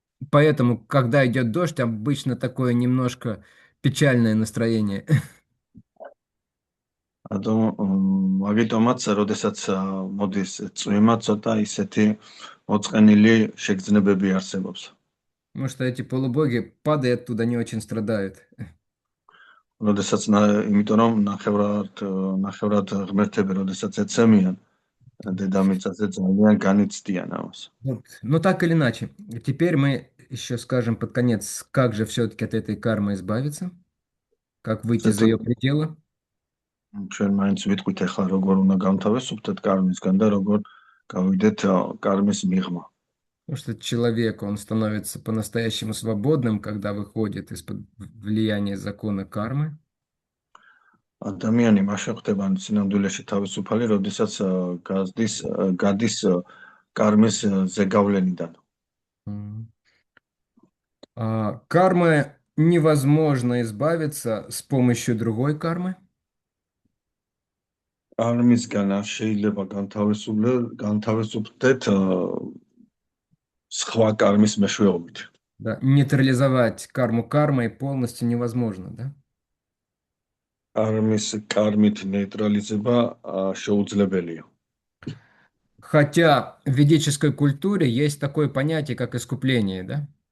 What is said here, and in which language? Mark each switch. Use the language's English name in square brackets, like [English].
[Russian] поэтому, когда идет дождь, обычно такое немножко печальное настроение. [Georgian] მაგიტომაც, როდესაც მოდის წვიმა, ცოტა ისეთი მოწყენილი შეგრძნებები არსებობს. [Russian] Потому что эти полубоги, падая оттуда, не очень страдают. [Georgian] როდესაც იმიტომ რომ ნახევრად ღმერთები როდესაც ეცემიან დედამიწაზე ძალიან განიცდიან ამას. [Russian] Вот. Но так или иначе, теперь мы еще скажем под конец, как же все-таки от этой кармы избавиться, как выйти за ее [Georgian] ზუსტად [Russian] пределы. [Georgian] ჩვენ მაინც ვიტყვით ახლა როგორ უნდა გამთავისუფლდეთ კარმისგან და როგორ გავიდეთ კარმის მიღმა. [Russian] Потому что человек, он становится по-настоящему свободным, когда выходит из-под влияния закона кармы. [Georgian] ადამიანი მაშინ ხდება სინამდვილეში თავისუფალი, როდესაც გადის კარმის ზეგავლენიდან. М. [Russian] Кармы невозможно избавиться с помощью другой кармы. [Georgian] კარმისგან არ შეიძლება განთავისუფლდეთ სხვა კარმის მეშვეობით. [Russian] Да, нейтрализовать карму кармой полностью невозможно, да? [Georgian] კარმის კარმით ნეიტრალიზება შეუძლებელია. [Russian] Хотя в ведической культуре есть такое понятие, как искупление, да?